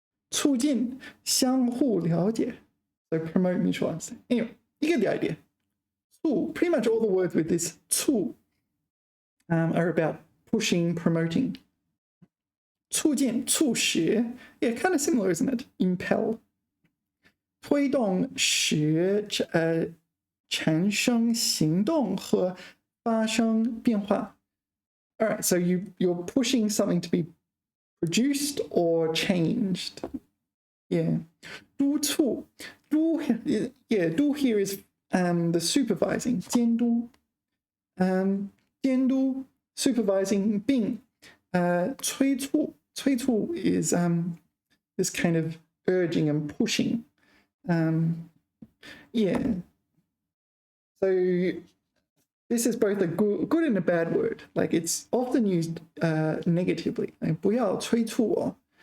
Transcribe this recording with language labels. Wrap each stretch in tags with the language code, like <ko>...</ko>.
<zh>促进相互了解.</zh> <en>So promote mutual understanding. Anyway, you get the idea. 促, pretty much all the words with this 促 are about pushing, promoting. 促进, 促使, yeah, kind of similar, isn't it? Impel.</en> <zh>推动使产生行动和发生变化.</zh> <en>All right, so you're pushing something to be produced or changed.</en> <zh>Yeah. 督促.</zh> <en>Do here is the supervising.</en> <zh>监督. 监督 supervising 并催促.</zh> <en>催促 is this kind of urging and pushing. Yeah. So this is both a good and a bad word. Like it's often used negatively.</en> <zh>Like 不要催促我.</zh>